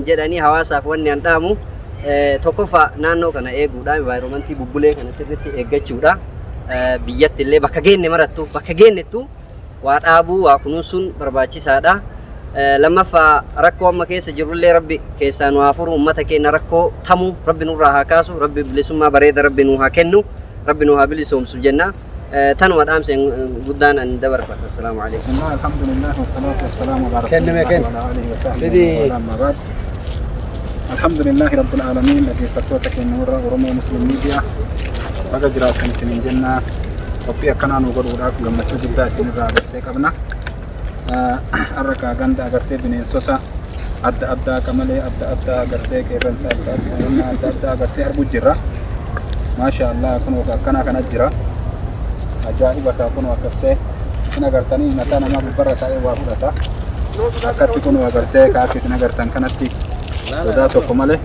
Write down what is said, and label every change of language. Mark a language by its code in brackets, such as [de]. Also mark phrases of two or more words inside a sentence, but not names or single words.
[om] jedhanii hawaasaaf wanni an dhaamu tokkoffaa naannoo kana eeguudha environmentii bubbulee kana sirriitti eeggachuudha biyyatti illee bakka geenne marattu bakka geennettu waa dhaabuu waa kunuunsuun barbaachisaadha lammaffaa rakkoo amma keessa jirullee rabbi keessaa nu haa furu ummata keenya rakkoo tamuu rabbi nurraa haa kaasu rabbi bilisummaa bareeda rabbi nu haa kennu rabbi nu haa bilisoomsu jenna tanuma dhaamseen guddaan an dabarfadha [ar] السلام عليكم الحمد لله والصلاة والسلام على رسول الله أما بعد الحمد لله رب العالمين [om] dhaggeeffattoota keenya warra Oromoo Musliim Miidiyaa baga jiraatan isiniin jenna qophii akkanaa nu godhuudhaaf gammachuu guddaa isinirraa agartee qabna arraka ganda agartee bineensota adda addaa qamalee adda addaa agartee qeerransa adda addaa agartee arguu jirra maashaallah kunoo akkanaa kana jira ajaa'iba ta'a kunoo agartee isin agartanii mataa namaa gubbarra taa'ee waa fudhata akkatti kunoo agartee kaakki isin agartan kanatti sodaa tokko malee